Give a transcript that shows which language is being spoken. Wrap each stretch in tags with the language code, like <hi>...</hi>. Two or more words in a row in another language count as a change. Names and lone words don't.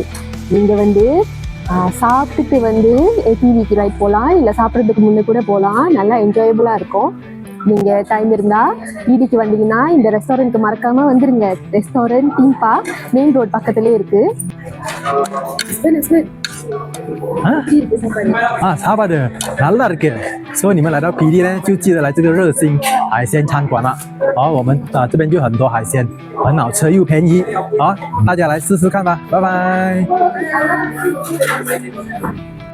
<ta>நீங்கள் வந்து சாப்பிட்டுட்டு வந்து ஏடிவிக்கு ரைட் போகலாம், இல்லை சாப்பிட்றதுக்கு முன்னே கூட போகலாம். நல்லா என்ஜாயபுளாக இருக்கும். நீங்கள் டைம் இருந்தால் வீதிக்கு வந்தீங்கன்னா இந்த ரெஸ்டாரண்ட்டுக்கு மறக்காமல் வந்துடுங்க.</ta> <en>restaurant theme park main road</en> <ta>பக்கத்துலேயே இருக்குது. சாப்பாடு நல்லா இருக்கு.</ta> <zh>所以你们来到皮地呢，就记得来这个热心海鲜餐馆了。好，我们这边就很多海鲜，很好吃又便宜。好，大家来试试看吧，拜拜。</zh>